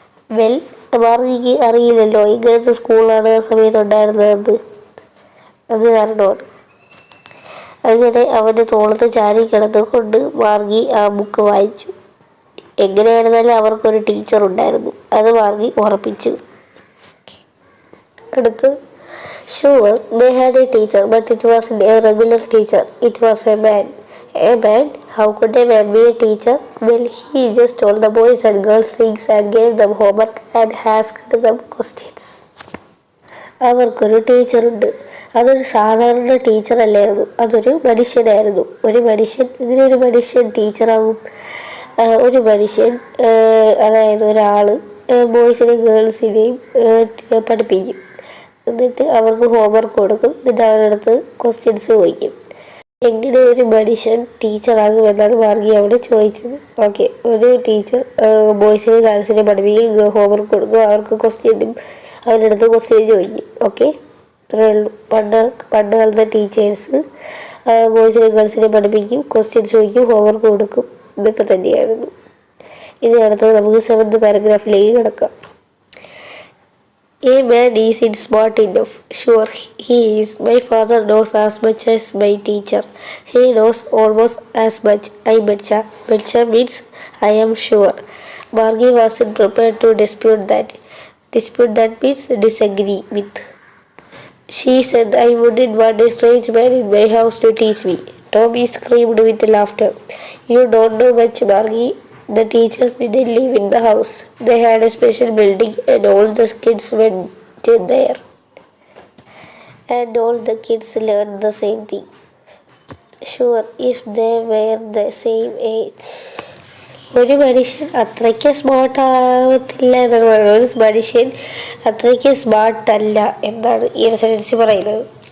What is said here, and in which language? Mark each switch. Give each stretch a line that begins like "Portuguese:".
Malayalam: Well, മാർഗിക്ക് അറിയില്ലല്ലോ ഇങ്ങനത്തെ സ്കൂളാണ് ആ സമയത്ത് ഉണ്ടായിരുന്നതെന്ന്. അത് കാരണമാണ്. അങ്ങനെ അവൻ്റെ തോളത്ത് ചാരി കിടന്നുകൊണ്ട് മാർഗി ആ ബുക്ക് വായിച്ചു. എങ്ങനെയായിരുന്നാലും അവർക്കൊരു ടീച്ചർ ഉണ്ടായിരുന്നു, അത് മാർഗി ഉറപ്പിച്ചു.
English: അടുത്ത്, sure they had a teacher, but it wasn't a regular teacher. It was a man. A man? How could a man be a teacher? Well, he just told the boys and girls things and gave them homework and asked them questions.
Malayalam: അവർക്കൊരു ടീച്ചറുണ്ട്. അതൊരു സാധാരണ ടീച്ചറല്ലായിരുന്നു, അതൊരു മനുഷ്യനായിരുന്നു. ഇങ്ങനെ ഒരു മനുഷ്യൻ ടീച്ചറാകും. ഒരു മനുഷ്യൻ, അതായത് ഒരാൾ ബോയ്സിനെയും ഗേൾസിനെയും പഠിപ്പിക്കും. എന്നിട്ട് അവർക്ക് ഹോംവർക്ക് കൊടുക്കും. എന്നിട്ട് അവരുടെ അടുത്ത് ക്വസ്റ്റ്യൻസ് ചോദിക്കും. എങ്ങനെ ഒരു മനുഷ്യൻ ടീച്ചറാകുമെന്നാണ് മാർഗി അവിടെ ചോദിച്ചത്. ഓക്കെ, ഒരു ടീച്ചർ ബോയ്സിനെയും ഗേൾസിനെയും പഠിപ്പിക്കും, ഹോംവർക്ക് കൊടുക്കും, അവർക്ക് ക്വസ്റ്റ്യനും അവരുടെ അടുത്ത് ക്വസ്റ്റ്യൻ ചോദിക്കും. ഓക്കെ, ഇത്രയേ ഉള്ളൂ. പണ്ട് കാലത്തെ ടീച്ചേഴ്സ് ബോയ്സിനെ ഗേൾസിനെ പഠിപ്പിക്കും, ക്വസ്റ്റ്യൻ ചോദിക്കും, ഹോംവർക്ക് കൊടുക്കും. ഇതൊക്കെ തന്നെയായിരുന്നു. ഇനി അടുത്തത് നമുക്ക് 7th പാരഗ്രാഫിലേക്ക് കിടക്കാം.
English: A man isn't smart enough. Sure, he is. My father knows as much as my teacher. He knows almost as much. I betcha. Betcha means I am sure. Margie wasn't prepared to dispute that. Dispute that means disagree with. She said, I wouldn't want a strange man in my house to teach me. Tommy screamed with laughter. You don't know much, Margie. The teachers didn't live in the house. They had a special building and all the kids went in there. And all the kids learned the same thing. Sure, if they were the same age.
Malayalam: ഒരു മനുഷ്യൻ അത്രയ്ക്ക് smart ആവത്തില്ല എന്നാണ് പറയുന്നത്. ഒരു മനുഷ്യൻ അത്രയ്ക്ക് smart അല്ല എന്നാണ് ഈ ഒരു സെൻറ്റൻസ് പറയുന്നത്.